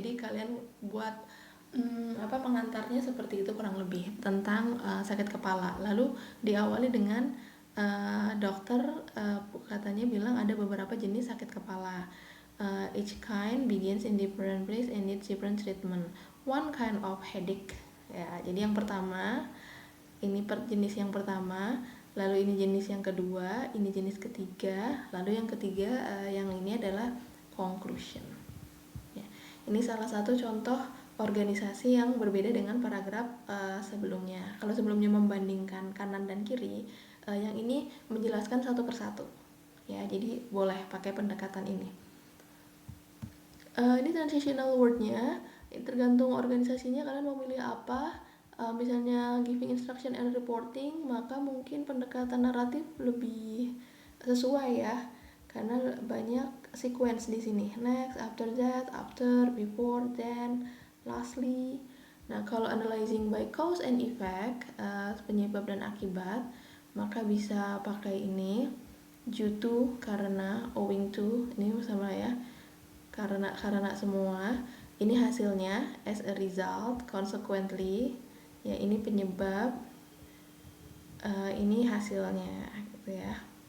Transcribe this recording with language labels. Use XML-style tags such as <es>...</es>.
<id>Jadi kalian buat pengantarnya seperti itu kurang lebih tentang sakit kepala. Lalu diawali dengan dokter katanya bilang ada beberapa jenis sakit kepala.</id> <en>Each kind begins in different place and needs different treatment. One kind of headache ya.</en> <id>Jadi yang pertama ini jenis yang pertama, lalu ini jenis yang kedua, ini jenis ketiga, lalu yang ketiga yang ini adalah conclusion ya. Ini salah satu contoh organisasi yang berbeda dengan paragraf sebelumnya. Kalau sebelumnya membandingkan kanan dan kiri, yang ini menjelaskan satu persatu ya. Jadi boleh pakai pendekatan ini. Ini transitional word-nya, tergantung organisasinya kalian mau milih apa. Misalnya</id> <en>giving instruction and reporting,</en> <id>maka mungkin pendekatan naratif lebih sesuai ya, karena banyak sequence di sini.</id> <en>Next, after that, after, before, then, lastly.</en> <id>Nah, kalau</id> <en>analyzing by cause and effect,</en> <id>penyebab dan akibat, maka bisa pakai ini,</id> <en>due to,</en> <id>karena,</id> <en>owing to,</en> <id>ini sama ya, karena semua, ini hasilnya,</id> <en>as a result, consequently</en> <id>ya, ini penyebab, ini hasilnya gitu ya.</id>